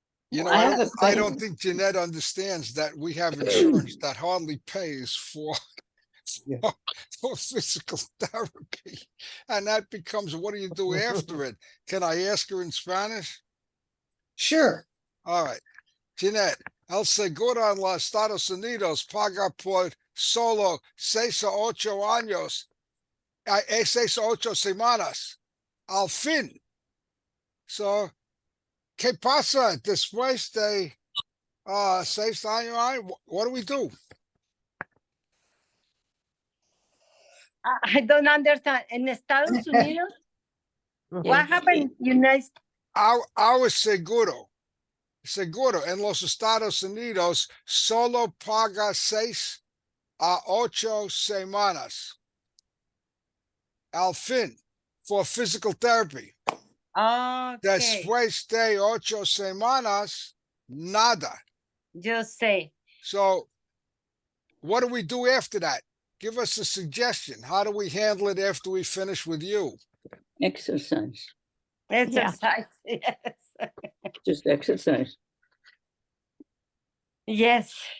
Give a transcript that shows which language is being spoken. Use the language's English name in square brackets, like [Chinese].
[English] You know, I have a I don't question. think Jeanette understands that we have insurance that hardly pays for physical therapy. And that becomes, what do you do after it? Can I ask her in Spanish? Sure. All right. [Spanish] Jeanette, el seguro en los Estados Unidos paga por solo 6 a 8 años, 6 a 8 semanas, al fin. So, ¿qué pasa después de 6 años? [English] What do we do? I don't understand. In Estados Unidos, what happened? United Our [Spanish] seguro en los Estados Unidos solo paga 6 a 8 semanas al fin [English] for physical therapy. Okay. [Spanish] Después de 8 semanas, nada. [English] Just say. So what do we do after that? Give us a suggestion. How do we handle it after we finish with you? Exercise. Exercise. Yes. Just exercise. Yes.